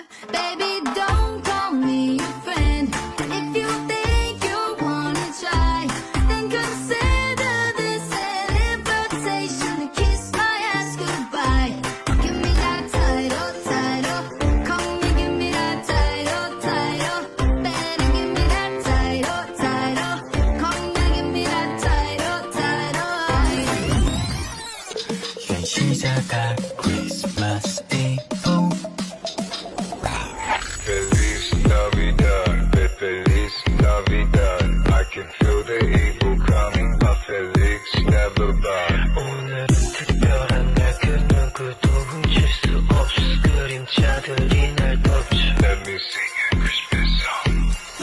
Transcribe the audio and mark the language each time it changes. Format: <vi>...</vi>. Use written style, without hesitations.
<en>Baby, don't call me your friend. If you think you wanna try, then consider this an invitation to kiss my ass goodbye. Give me that title, title. Come and give me that title, title. Better give me that title, title. Come and give me that title, title.</en> <ko>시작한</ko> <en>Christmas Eve.</en> <es>Feliz Navidad, Feliz Navidad.</es> <en>I can feel the evil coming, but Felix never bad.</en> <ko>오늘은 특별한 날 그 누구도 훔칠 수 없어 그림자들이 날 덮쳐.</ko> <en>Let me sing a Christmas song.</en>